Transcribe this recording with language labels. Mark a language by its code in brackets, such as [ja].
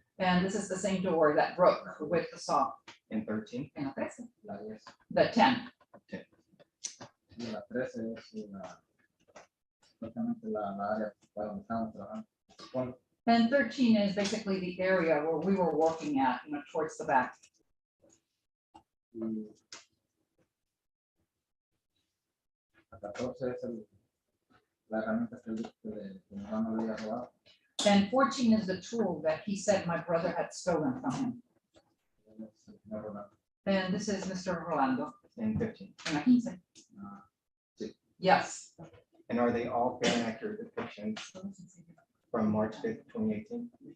[en] And this is the same door that broke with the saw. And 13. [es] En la 13. La 10. [en] The 10. [es] Y la 13 es la área para donde estamos trabajando. Bueno, [en] And 13 is basically the area where we were working at, towards the back. [es] y la 14 es la herramienta que mi hermano le había robado. [en] And 14 is the tool that he said my brother had stolen from him. [es] Él es el señor Rolando. [en] And this is Mr. Rolando. And 15. [es] En la 15. Ah, [en] Yes. And are they all fair and accurate depictions from March 5th, 2018?